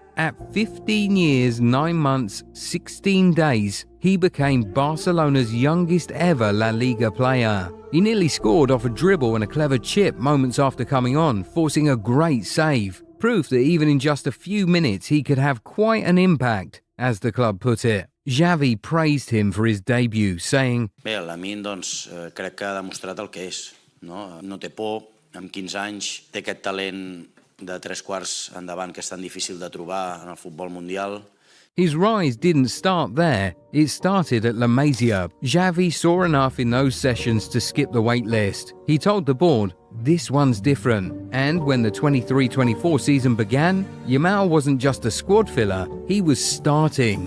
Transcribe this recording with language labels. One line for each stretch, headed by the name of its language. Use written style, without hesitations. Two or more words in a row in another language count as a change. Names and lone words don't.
English: At 15 years, 9 months, 16 days, he became Barcelona's youngest ever La Liga player. He nearly scored off a dribble and a clever chip moments after coming on, forcing a great save. Proof that even in just a few minutes he could have quite an impact, as the club put it. Xavi praised him for his debut, saying,
Catalan: Bé, el Lamine, crec que ha demostrat el que és. No té por, amb 15 anys té aquest talent de 3/4 endavant que és tan difícil de trobar en el futbol mundial.
English: His rise didn't start there, it started at La Masia. Xavi saw enough in those sessions to skip the wait list. He told the board, this one's different. And when the 23-24 season began, Yamal wasn't just a squad filler, he was starting.